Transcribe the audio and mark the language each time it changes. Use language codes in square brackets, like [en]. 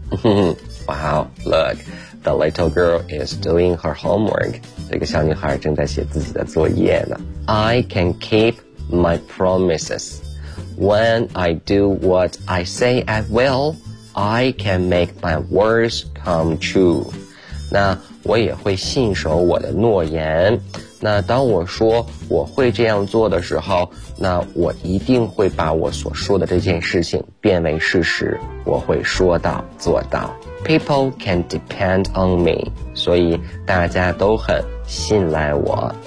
[en] Wow, look, the little girl is doing her homework. [zh] 这个小女孩正在写自己的作业呢。 [en] I can keep my promises. When I do what I say I will, I can make my words come true. [zh] 那我也会信守我的诺言。那当我说我会这样做的时候，那我一定会把我所说的这件事情变为事实，我会说到做到。 [en] People can depend on me [zh] 所以大家都很信赖我。